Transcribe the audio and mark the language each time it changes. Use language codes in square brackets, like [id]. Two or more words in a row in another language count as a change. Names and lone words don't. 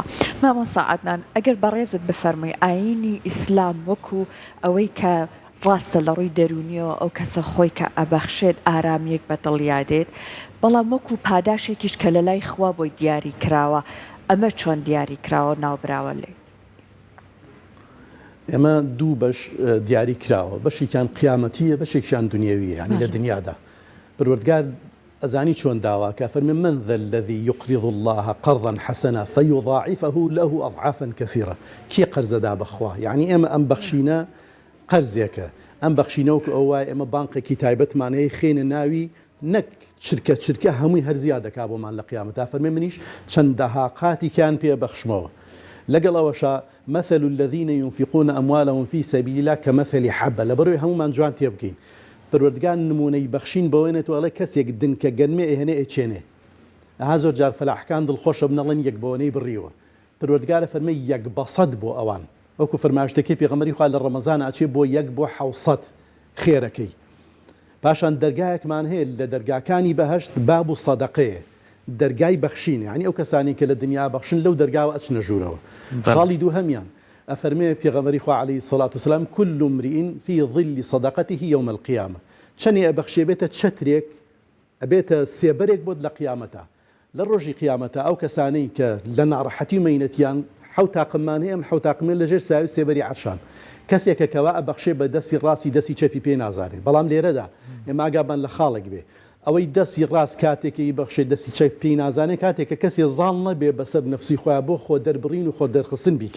[ckb] مامۆستا عەدنان ئەگەر بەڕێزت بفەرمووی ئایینی ئیسلام وەکو ئەوەی کە ڕاستە لە ڕووی دەرونیەوە ئەو کەسە خۆی کە ئەبەخشێت ئارامیەک بە دڵیادێت، بەڵام وەکو پاداشێکیش کە لە لای خوا بۆی دیاری کراوە، ئەمە چۆن دیاری کراوە ناوبراوە لێ؟ ئێمە دوو بەش دیاری کراوە، بەشێکیان قیامەتیە، بەشێکیان دنیاویە، یعنی لە دنیادا پەروەردگار ئەزانی چۆن داوا کە فەرمێ [ar] من ذا الذي يقرض الله قرضا حسنا فيضاعفه له أضعافا كثيرة. [ckb] کێ قەرزەدا بەخوا؟ یعنی ئێمە ئەم بەخشینە قەرزێکە، ئەم بەخشینەوە کە ئەو وای ئێمە بانقێکی تایبەتمانەیە خێنە ناوی نەک چرکە هەمووی هەرزیاد دەکا بۆمان لە قیامەتا. فەرمێ منیش چەندەها قاتیان پێ بەخشمەوە. لەگەڵ ئەوەشە [ar] مثل الذين ينفقون أموالهم في سبيل الله كمثل حبة. [ckb] لەبەرەوەی هەمومان جوان تێ بکەین. پەروەردگار نمونەی بەخشین بەوەیەوەڵێ کەسێک دنکە گەنمێ ئێهێنێ ئەچێنێ. ئەها زۆر جار فەلاحەکان دڵخۆشە بنەڵێن یەک بەوەنەی بڕیوە. پەروەردگارە فەرمێ یەک بە سەد بۆ ئەوان. وەکو فەرمایشتەکەی پێغەمبەری خوا لە ڕەمەزان ئاچێ بۆ یەک بۆ 700 خێرەکەی. پاشان دەرگایەکمان هەیە لە دەرگاکانی بەهەشت باب و سەدەقەیە، دەرگای بەخشینە، یعنی ئەو کەسانی کە لە دنیا بەخشن لەو دەرگاوە ئەچنە ژوورەوە. خاڵی دوو هەمیان ئەفەرمێ پێغەمبەری خوا [ar] عەلەیهی سەڵات وسەلام كل امرئ في ظل صدقته يوم القيامة. [ckb] چەنێ ئەبەخشێ بێتە چەترێک، ئەبێتە سێبەرێک بۆت لە قیامەتا. لە ڕۆژی قیامەتا ئەو کەسانەی کە لە ناڕەحەتی و مەینەتیان حەوت تاقممان هەیە، حەوت تاقمێن لەژێر ساوی سێبەری عەرشان. کەسێکە کەوا ئەبەخشێ بە دەستی ڕاستی دەستی چەپی پێ نازانێت. بەڵام لێرەدا ئێمە ئاگابان لە خاڵێک بێ ئەوەی دەستی ڕاست کاتێکی بەخشێ دەستی چەپ پێی نازانێت، کاتێکە کەسێ زاڵ نەبێ بەسەر نەفسی خۆیان بۆ خۆ دەربڕین و خۆ دەرخستن بیکە.